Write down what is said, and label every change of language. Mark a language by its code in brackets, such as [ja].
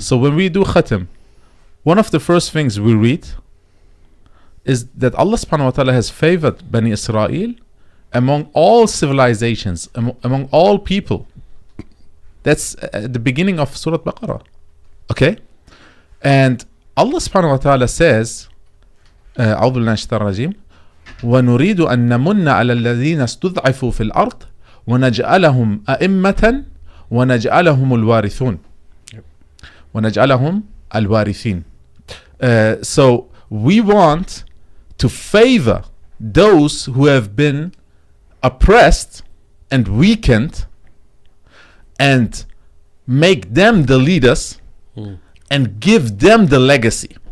[en] So when we do khatam, one of the first things we read is that Allah subhanahu wa ta'ala has favored Bani Israel among all civilizations, among all people. That's at the beginning of Surah Baqarah. Okay? And Allah subhanahu wa ta'ala says, [ar] أعوذ بالله من الشيطان الرجيم ونريد أن نمن على الذين استضعفوا في الأرض ونجعلهم أئمة ونجعلهم الوارثون ونجعلهم الوارثين. [en] So we want to favor those who have been oppressed and weakened and make them the leaders and give them the legacy,